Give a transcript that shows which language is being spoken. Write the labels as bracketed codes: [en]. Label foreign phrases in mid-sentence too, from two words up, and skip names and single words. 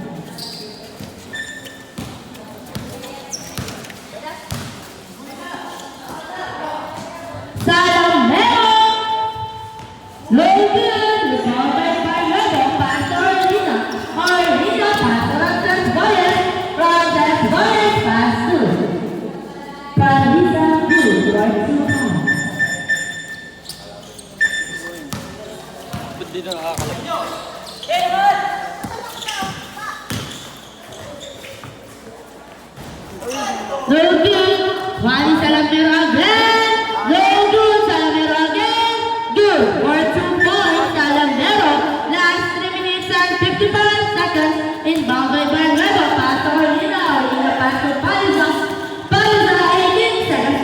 [en] Salamero. No good. Rebound by Barrero. Pass to Orlina. Orlina. Pass to Roncesvalles. Roncesvalles. Pass to Paliza. Good for 2 points. [tl] Ba't di na nakakalap? [en] No good. Juan Salamero again. No good. Salamero again. Good for 2 points. Salamero. Last 3 minutes and 55 seconds. Inbound by Barrero. Pass to Orlina. Orlina pass to Paliza. Paliza 18 seconds.